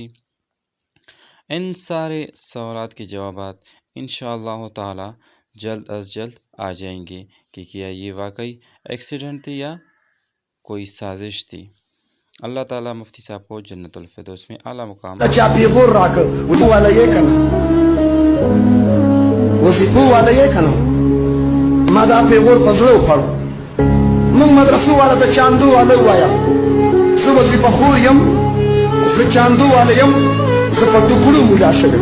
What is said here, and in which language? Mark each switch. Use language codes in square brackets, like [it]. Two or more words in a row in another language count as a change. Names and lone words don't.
[ur] ان سارے سوالات کے جوابات [ar] انشاءاللہ تعالی [ur] جلد از جلد آ جائیں گے کہ کیا یہ واقعی ایکسیڈنٹ تھی یا کوئی سازش تھی. اللہ تعالیٰ مفتی صاحب کو جنت الفردوس میں اعلیٰ مقام [ps] چا پیغور راکړ وظیفه والا یې که نه وظیفه والا یې که نه ما دا پیغور په زړه وخوړ. موږ مدرسو والا د چاندو والا ووایه زه وظیفه خور یم، زه چاندو والا یم، زه په ټوکړو مولا شوی یم.